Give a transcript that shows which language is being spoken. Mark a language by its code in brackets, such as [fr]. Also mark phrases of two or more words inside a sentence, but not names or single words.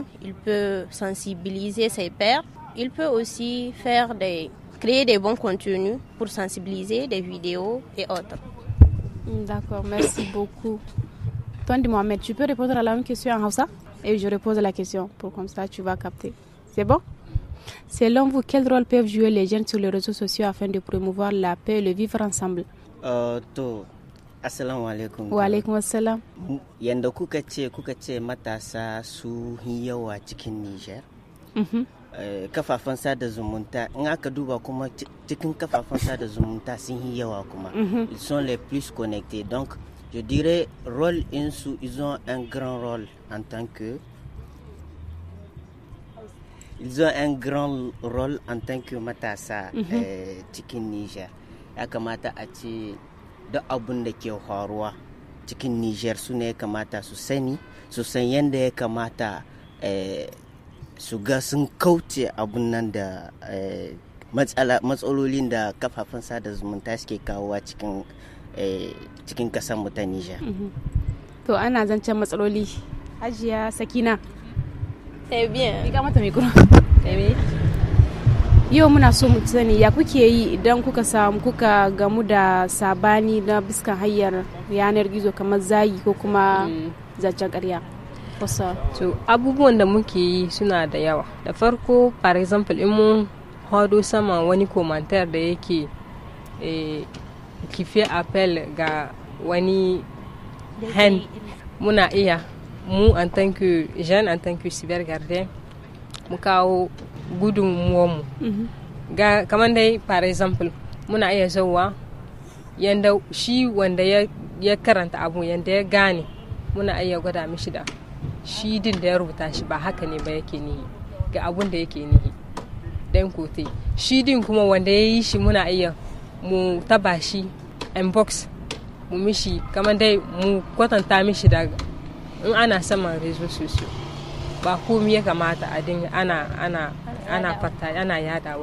[fr] Il peut sensibiliser ses pairs. Il peut aussi créer des bons contenus pour sensibiliser, des vidéos et autres. D'accord, merci beaucoup. Tondi Mohamed, tu peux répondre à la même question en Hausa? Et je repose la question, pour comme ça tu vas capter. C'est bon? Selon vous, quel rôle peuvent jouer les jeunes sur les réseaux sociaux afin de promouvoir la paix et le vivre ensemble? [ar] Assalamu alaikum. Wa alaikum assalam. [ha] Yanda kuka ce matasa su yawa cikin Niger. Kafafen sada zumunta, in aka duba kuma cikin kafafen sada zumunta sun yawa kuma. [fr] Ils sont les plus connectés. Donc, je dirais, ils ont un grand rôle en tant que... Ils ont un grand rôle en tant que [ha] matasa cikin [fr] Niger. [ha] Ya kamata a ce da abun da ke faruwa cikin Niger su ne ya kamata su sani, su san yadda ya kamata su ga sun kauce abun nan da matsalolin da kafafen sada zumunta suke kawowa cikin kasar mu ta Niger. To ana zancen matsaloli. Hajiya Sakina. [fr] C'est bien. [ha] Diga mata micro. Yau muna so mu sani ya kuke yi idan kuka gamu da sabani na biskan hanyar yanar gizo kamar zagi ko kuma zancen ƙarya. To abubuwan da muke yi suna da yawa. Da farko, [en] for example, [ha] in mun hado sama wani komantar da yake kife appel ga wani hand, muna iya mu [fr] en tant que jeune, en tant que cybergardien, [ha] mu kawo gudunmuwanmu. Kamar dai, [fr] par exemple, [ha] muna iya zauwa yanda shi wanda ya karanta abu yanda ya gane, muna iya gwada mishi da shi din da ya rubuta shi ba haka ne ba yake nihi ga abun da yake nihi dan kote. Shi din kuma wanda ya yi shi muna iya mu taba shi inbox mu mishi, kamar dai mu kwatanta mishi da in ana saman rezo sosai ba komai ya kamata a dinga ana fata ana yadawa.